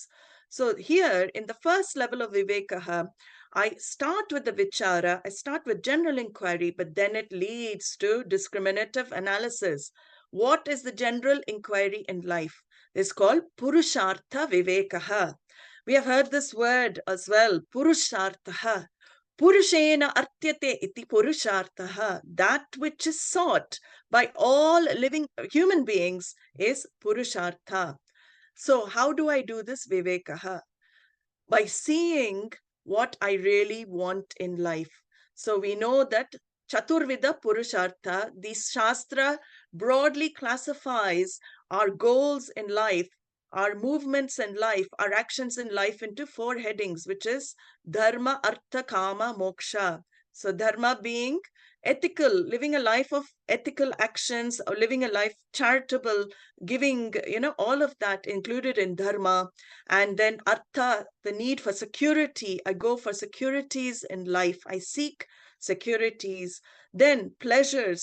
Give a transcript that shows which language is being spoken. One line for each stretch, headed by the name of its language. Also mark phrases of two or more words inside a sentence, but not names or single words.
English: So here in the first level of Viveka, I start with the vichara, I start with general inquiry, but then it leads to discriminative analysis. What is the general inquiry in life? It's called
Sanskrit: purushartha vivekaha.
English: We have heard this word as well, purushartha.
Sanskrit: Purushena artyate iti purushartha.
English: That which is sought by all living human beings is purushartha. So how do I do this, Vivekaha? By seeing what I really want in life. So we know that
Sanskrit: Chaturvida Purushartha,
English: the Shastra broadly classifies our goals in life, our movements in life, our actions in life into 4 headings, which is
Sanskrit: dharma, artha, kama, moksha.
English: So dharma being ethical, living a life of ethical actions, or living a life charitable, giving, all of that included in dharma. And then artha, the need for security. I go for securities in life. I seek securities. Then pleasures.